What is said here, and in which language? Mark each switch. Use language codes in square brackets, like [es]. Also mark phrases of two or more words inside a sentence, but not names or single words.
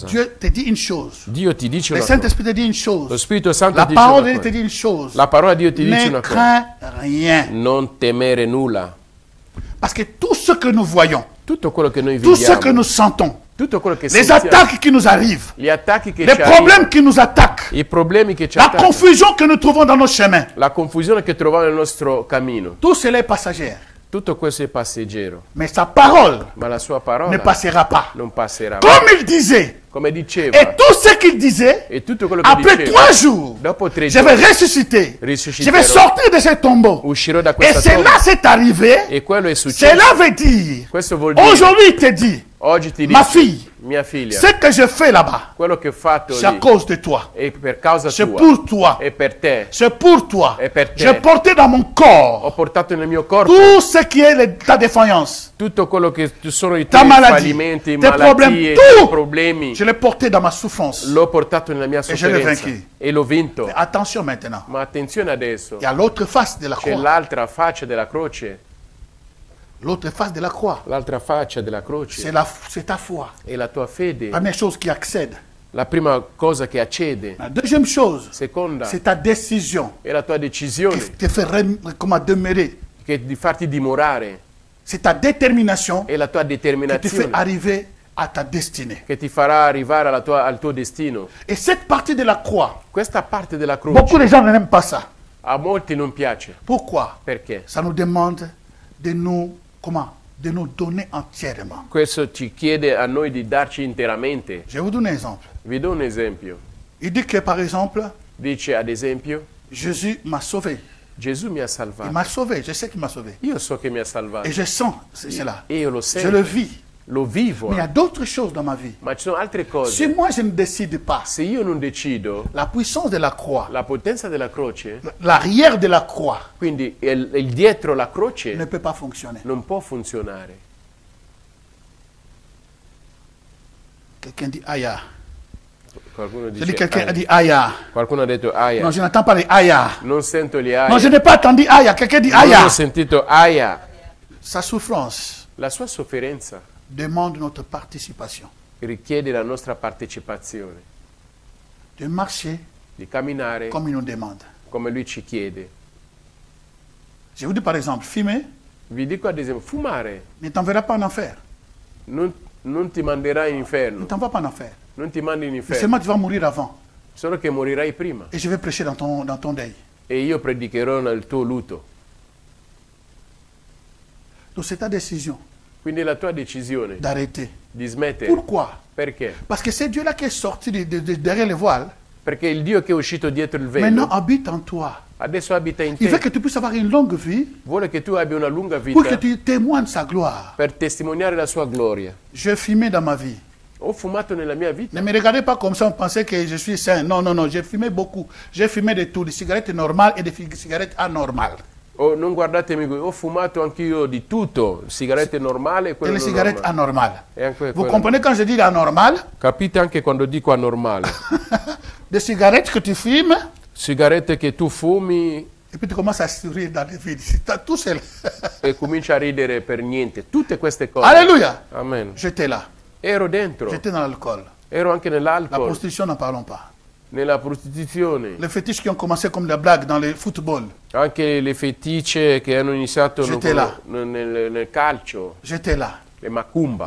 [fr] Dieu te dit une chose. [it] Dio ti dice [fr] Le [it] una cosa. [fr] Saint-Esprit te dit une [it] Lo [fr] chose. [it] Spirito Santo [fr] La [it] ti dice [fr] parole [it] una [fr] de Dieu te [it] cosa. [fr] dit une chose. [it] La parola di Dio ti dice [fr] Ne [it] una cosa. [fr] crains rien. [it] Non temere nulla. [fr] Parce que tout ce que nous voyons, [it] Tutto quello che noi [fr] tout ce que [it] viviamo, [fr] nous sentons, [it] tutto quello che [fr] les [it] sentiamo, [fr] attaques qui nous arrivent, [it] gli attacchi che [fr] les [it] ci [fr] problèmes [it] arrivano, [fr] qui nous attaquent, [it] i problemi che ci [fr] la [it] attaccano, [fr] confusion que nous trouvons dans nos chemins, [it] la confusione che troviamo nel nostro cammino, [fr] tout cela est passager. [it] tutto questo è passeggero, [fr] Mais sa parole [it] ma la sua parola [fr] ne passera pas. [it] non passerà. [fr] Comme il disait, [it] Come diceva, [fr] et tout ce qu'il disait, [it] e tutto quello che [fr] après [it] diceva, [fr] 3 jours, [it] dopo 3 [fr] je vais [it] giorni [fr] ressusciter. Je [it] risusciterò, [fr] vais sortir de ce tombeau. [it] uscirò da [fr] Et [it] questa [fr] cela [it] tomba. [fr] c'est arrivé. [it] E quello è successo. [fr] Cela veut dire, [it] Questo vuol dire, [fr] aujourd'hui il te dit, [it] oggi ti [fr] ma [it] dico, [fr] fille, [it] mia figlia, [fr] ce que je fais là-bas, [it] quello che ho fatto [fr] c'est à [it] lì [fr] cause de toi. [it] è per causa [fr] C'est [it] tua, [fr] pour toi. [it] è per te. [fr] C'est pour toi. [it] Et per te. [fr] J'ai porté dans mon [it] Ho [fr] corps [it] portato nel mio corpo [fr] tout ce qui est ta défaillance. [it] tutto quello che sono i [fr] Ta [it] tuoi [fr] maladie, [it] fallimenti, [fr] tes problèmes, [it] malattie, [fr] tout. [it] i problemi. [fr] Je l'ai porté dans ma souffrance. [it] L'ho portato nella mia [fr] je l'ai [it] sofferenza [fr] vaincu. [it] e l'ho vinto. [fr] Mais attention maintenant. [it] Ma attenzione adesso, [fr] Il y a l'autre face de la [it] c'è [fr] croix. [it] l'altra faccia della croce. [fr] L'autre face de la croix, [it] l'altra faccia della croce, [fr] c'est ta foi. [it] è la tua fede. [fr] Première chose qui accède. [it] La prima cosa che accede. [fr] La deuxième chose, [it] Seconda, [fr] c'est ta décision [it] è la tua decisione [fr] qui te fait demeurer. [it] che di farti dimorare. [fr] C'est ta détermination [it] È la tua [fr] qui te fait [it] determinazione [fr] arriver à ta destinée. [it] che ti farà arrivare al tuo destino. [fr] Et cette partie de la croix, [it] Questa parte della [fr] beaucoup [it] croce [fr] de gens n'aiment pas ça. [it] a molti non piace. [fr] Pourquoi? [it] Perché? [fr] Ça nous demande de nous, de nous donner entièrement. [it] Questo ci chiede a noi di darci interamente. [fr] Je vous donne un exemple. [it] Vi do un esempio. [fr] Il dit que, par exemple, [it] Dice ad esempio, [fr] Jésus m'a sauvé. [it] Gesù mi ha [fr] Il [it] salvato. [fr] m'a sauvé, je sais qu'il m'a sauvé. [it] Io so che mi ha salvato. [fr] Et je sens cela. [it] E io lo [fr] Je [it] sento, [fr] le vis. [it] lo vivo. [fr] Mais il y a d'autres choses dans ma vie. [it] Ma ci sono altre [fr] Si [it] cose. [fr] moi je ne décide pas, [it] Se io non decido, [fr] la puissance de la croix, [it] la potenza della croce, [fr] l'arrière de la croix, [it] quindi il dietro la croce, [fr] ne peut pas fonctionner. [it] non può funzionare. [fr] Quelqu'un dit aïe. [it] Qualcuno [fr] Je dis [it] dice [fr] quelqu'un a [it] aia. [fr] dit aïe. [it] Qualcuno ha detto aia. [fr] Non, je n'entends pas les aïe. [it] Non sento gli aia. [fr] Non, je n'ai pas entendu aïe. Quelqu'un dit aïe. [it] Non ho sentito aia. [fr] Sa souffrance [it] La sua sofferenza [fr] demande notre participation. [it] richiede la nostra partecipazione, [fr] De marcher [it] di camminare [fr] comme il nous demande. [it] come lui ci chiede. [fr] Je vous dis par exemple, fumer [it] Vi dico ad esempio, fumare [fr] ne t'enverra pas en enfer. [it] non ti manderà in [fr] Ne [it] inferno, [fr] t'envoie pas en enfer. [it] non ti mandi in [fr] Mais [it] inferno, [fr] seulement tu vas mourir avant. [it] solo che morirai prima [fr] Et je vais prêcher dans ton deuil. [it] e io predicherò nel tuo lutto. [fr] Donc c'est ta décision [it] Quindi la tua decisione [fr] d'arrêter. [it] di smettere. [fr] Pourquoi? [it] Perché? [fr] Parce que c'est Dieu-là qui est sorti derrière le voile. [it] Perché il Dio che è uscito dietro il [fr] Maintenant [it] velo [fr] habite en toi. [it] adesso abita in [fr] Il veut [it] te. [fr] que tu puisses avoir une longue vie [it] Vuole che tu abbia una lunga [fr] pour que [it] vita [fr] tu témoignes sa gloire. [it] per testimoniare la sua gloria. [fr] J'ai fumé dans ma vie. [it] Ho fumato nella mia vita. [fr] Ne me regardez pas comme ça, on pensait que je suis sain. Non, non, non, j'ai fumé beaucoup. J'ai fumé de tout, des cigarettes normales et des cigarettes anormales. [it] Oh, non guardatemi, ho fumato anch'io di tutto, sigarette normali e [fr] Et [it] quelle [fr] les [it] non [fr] cigarettes [it] normali. [fr] anormales. [it] E anche [fr] Vous [it] quelle- [fr] comprenez quand je dis anormal? [it] Capite anche quando dico anormale. [fr] Des cigarettes que tu fumes [it] Sigarette che tu fumi [fr] et puis tu commences à sourire dans les vides. C'est tout seul. [it] e cominci a ridere per niente. Tutte queste cose. Alléluia. Amen. [fr] J'étais là. [it] Ero dentro, [fr] J'étais dans l'alcool. [it] ero anche [fr] La [it] nell'alcol, [fr] prostitution, n'en parlons pas. [it] nella prostituzione, [fr] Les fétiches qui ont commencé comme la blague dans le football. [it] anche le feticce che hanno iniziato [fr] J'étais là. [it] nel calcio, [fr] J'étais là. [it] le macumba.